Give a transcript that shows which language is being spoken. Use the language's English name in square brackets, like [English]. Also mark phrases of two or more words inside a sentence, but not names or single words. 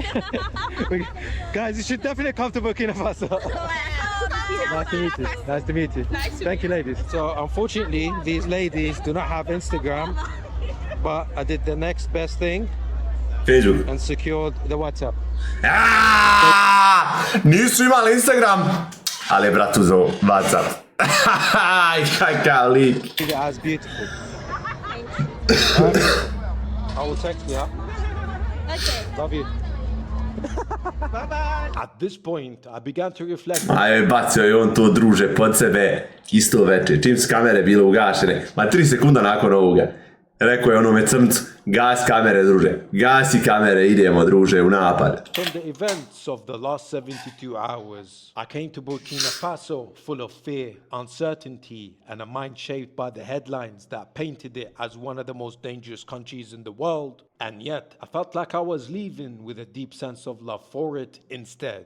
[English] Guys, you should definitely come to Burkina Faso. Nice to meet you. Thank you, ladies. So, unfortunately, these ladies do not have Instagram, but I did the next best thing. Facebook. And secured the WhatsApp. [Bosnian] Nisu imali Instagram, ali brat uzeo WhatsApp. Kakav lik. [English] It as beautiful. I will text you, huh? Okay. Love you. At this point, I began to reflect. [Bosnian] Ajoj, bacio je on to, druže, pod sebe isto veče, čim su kamere bile ugašene, ma 3 sekunda nakon ovoga. Rekao je onome crncu, gas kamere, druže, gasi kamere, idemo, druže, u napad. [English] From the events of the last 72 hours, I came to Burkina Faso full of fear, uncertainty, and a mind shaped by the headlines that painted it as one of the most dangerous countries in the world. And yet, I felt like I was leaving with a deep sense of love for it instead.